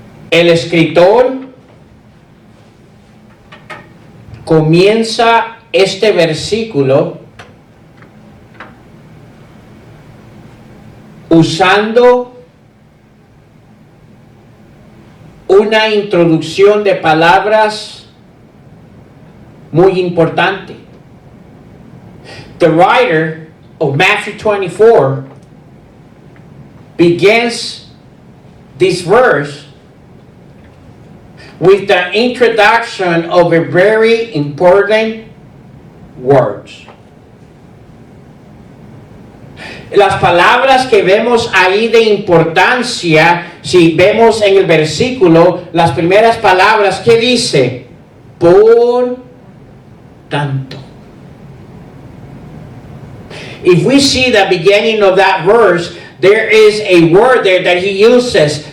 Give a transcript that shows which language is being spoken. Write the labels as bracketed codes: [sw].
[es] El escritor comienza este versículo usando una introducción de palabras muy importante. [en] The writer of Matthew 24 begins this verse with the introduction of a very important words. [es] Las palabras que vemos ahí de importancia, si vemos en el versículo, las primeras palabras que dice: por tanto. [en] If we see the beginning of that verse, there is a word there that he uses.